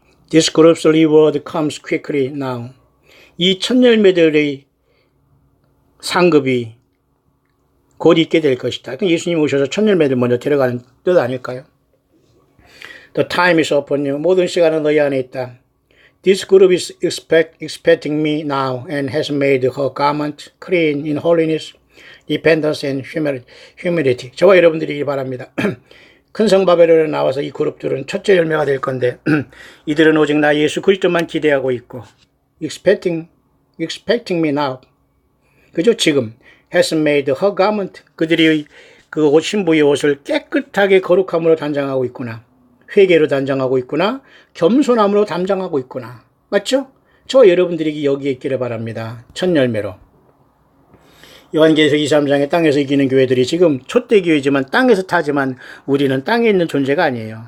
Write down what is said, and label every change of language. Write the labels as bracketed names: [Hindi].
[English] This group's reward comes quickly now. [Korean] 이 첫 열매들의 상급이 곧 있게 될 것이다. 예수님 오셔서 첫 열매들 먼저 데려가는 뜻 아닐까요? [English] The time is upon you. [Korean] 모든 시간은 너희 안에 있다. [English] This group is expecting me now and has made her garment clean in holiness, dependence and humility. [Korean] 저와 여러분들이 바랍니다. 큰 성 바벨론에 나와서 이 그룹들은 첫째 열매가 될 건데 이들은 오직 나 예수 그리스도만 기대하고 있고 [English] expecting me now. [Korean] 그죠? 지금 [English] has made her garment. [Korean] 그들이 그 옷 신부의 옷을 깨끗하게 거룩함으로 단장하고 있구나. 회개로 단장하고 있구나. 겸손함으로 단장하고 있구나. 맞죠? 저 여러분들이 여기에 있기를 바랍니다. 첫 열매로. 요한계시록 23장에 땅에서 이기는 교회들이 지금 촛대 교회지만 땅에서 타지만 우리는 땅에 있는 존재가 아니에요.